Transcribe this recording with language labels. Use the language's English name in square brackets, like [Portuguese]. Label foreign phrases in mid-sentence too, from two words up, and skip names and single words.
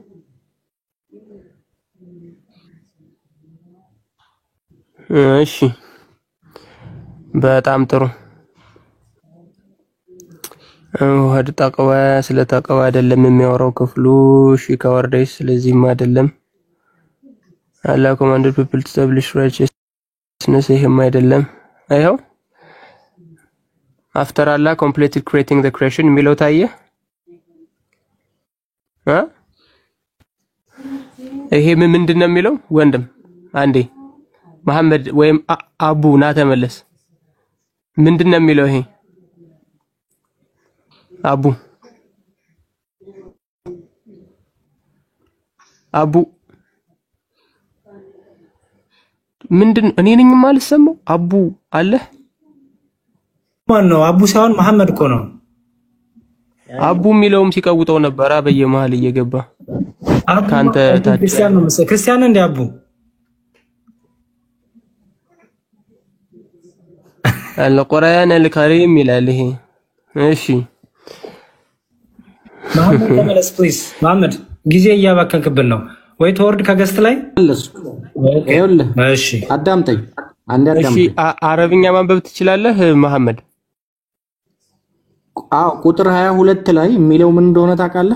[Amharic] እሺ በጣም ጥሩ ወደ ተቀዋ ስለ ተቀዋ አይደለም የሚያወራው ክፍሉ እሺ ከወርደስ ስለዚህም አይደለም [English] Allah commanded people to establish righteousness [Amharic] ይሄም አይደለም አይው [English] after Allah completed creating the creation [Amharic] የሚለው ታየ ይሄ ምንድነው የሚለው ወንድም አንዴ መሐመድ ወይም አቡ ና ተመለስ ምንድነው የሚለው ይሄ አቡ ምንድን እኔ ነኝ ማለት ሰማው አቡ አለ ማን ነው አቡ ሳይሆን መሐመድ እኮ ነው አቡ ሚለውም ሲቀውጠው ነበር በየመሃል እየገባ ካንተ ክርስቲያን ነው ክርስቲያን እንደ አቡ القرآن الكريم ይላል ይሄ እሺ መሐመድ ተመለስ ፕሊዝ መሐመድ ጊዜ እያባከንክብን ነው ወይ ተወርድ ከገስት ላይ ይኸውልህ እሺ አዳምጠኝ አንዴ አዳምጠኝ እሺ አረብኛ ማንበብ ትችላለህ መሐመድ አዎ ቁጥር 22 ላይ የሚለው ምን እንደሆነ ታውቃለህ